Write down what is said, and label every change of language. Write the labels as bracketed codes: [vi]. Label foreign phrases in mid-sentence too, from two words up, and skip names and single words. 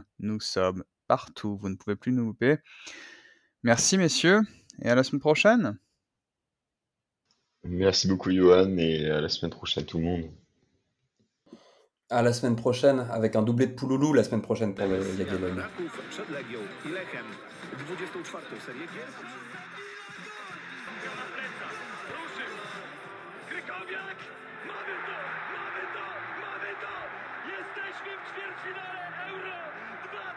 [fr] Nous sommes partout, vous ne pouvez plus nous louper. Merci messieurs, et à la semaine prochaine. Merci beaucoup, Johan, et à la semaine prochaine, tout le monde. À la semaine prochaine, avec un doublé de Pouloulou la semaine prochaine pour le Jagiellonia. [pl] Braków przed Legią i Lechem. 24. serię gier. Krykowiak! Mamy to! Mamy to! Mamy to! Jesteśmy w ćwierćfinale Euro 2016!